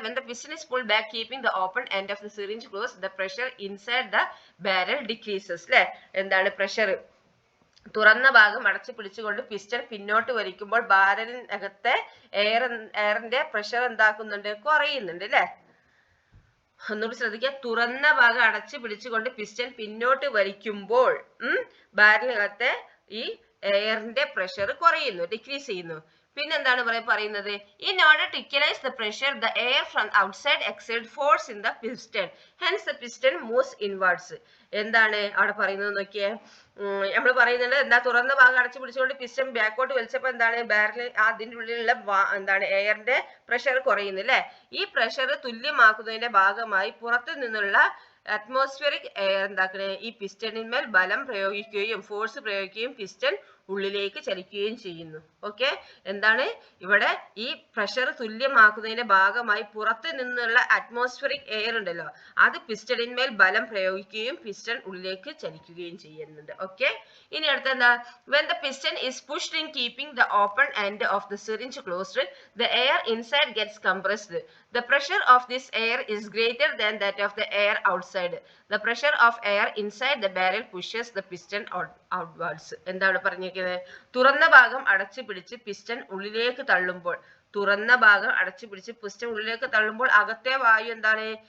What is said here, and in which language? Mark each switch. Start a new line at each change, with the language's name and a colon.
English: when the piston is pulled back keeping the open end of the syringe closed, the pressure inside the barrel decreases.
Malayalam: അല്ലെ, എന്താണ് pressure? തുറന്ന ഭാഗം അടച്ചു പിടിച്ചുകൊണ്ട് piston പിന്നോട്ട് വലിക്കുമ്പോൾ ബാരലിനകത്തെ എയറിന്റെ പ്രഷർ എന്താക്കുന്നുണ്ട്? കുറയുന്നുണ്ട് അല്ലെ. ഒന്നുകൂടി ശ്രദ്ധിക്കുക. തുറന്ന ഭാഗം അടച്ചു പിടിച്ചുകൊണ്ട് പിസ്റ്റൺ പിന്നോട്ട് വലിക്കുമ്പോൾ ബാരലിനകത്തെ ഈ എയറിന്റെ പ്രഷർ കുറയുന്നു, ഡിക്രീസ് ചെയ്യുന്നു. പിന്നെന്താണ് പറയുന്നത്?
English: in order to equalize the pressure, the air from outside exerts force in the piston, hence the piston moves inwards.
Malayalam: എന്താണ് അവിടെ പറയുന്നത് നോക്കിയേ. നമ്മൾ പറയുന്നുണ്ട് എന്താ? തുറന്ന ഭാഗം അടച്ചു പിടിച്ചുകൊണ്ട് പിസ്റ്റൺ ബാക്കോട്ട് വലിച്ചപ്പോൾ എന്താണ്? ബാരലിൽ അതിന്റെ ഉള്ളിലുള്ള എന്താണ് എയറിന്റെ പ്രഷർ കുറയുന്നു അല്ലെ. ഈ പ്രഷർ തുല്യമാക്കുന്നതിന്റെ ഭാഗമായി പുറത്തു നിന്നുള്ള അറ്റ്മോസ്ഫിയറിക് എയർ എന്താക്കണേ? ഈ പിസ്റ്റണിന്മേൽ ബലം പ്രയോഗിക്കുകയും ഫോഴ്സ് പ്രയോഗിക്കുകയും പിസ്റ്റൺ ഉള്ളിലേക്ക് ചലിക്കുകയും ചെയ്യുന്നു. ഓക്കെ, എന്താണ് ഇവിടെ? ഈ പ്രഷർ തുല്യമാക്കുന്നതിന്റെ ഭാഗമായി പുറത്തു നിന്നുള്ള അറ്റ്മോസ്ഫിയറിക് എയർ ഉണ്ടല്ലോ, അത് പിസ്റ്റണിന്മേൽ ബലം പ്രയോഗിക്കുകയും പിസ്റ്റൺ ഉള്ളിലേക്ക് ചലിക്കുകയും ചെയ്യുന്നുണ്ട്. ഓക്കെ, ഇനി അടുത്ത എന്താ?
English: when the piston is pushed in keeping the open end of the syringe closed, the air inside gets compressed. The pressure of this air is greater than that of the air outside. The pressure of air inside the barrel pushes the piston outwards.
Malayalam: എന്താണ് പറഞ്ഞിരിക്കുന്നത്? തുറന്ന ഭാഗം അടച്ചു പിടിച്ച് piston ഉള്ളിലേക്ക് തള്ളുമ്പോൾ, തുറന്ന ഭാഗം അടച്ചു പിടിച്ച് പിസ്റ്റൺ ഉള്ളിലേക്ക് തള്ളുമ്പോൾ അകത്തെ വായു എന്താണ്?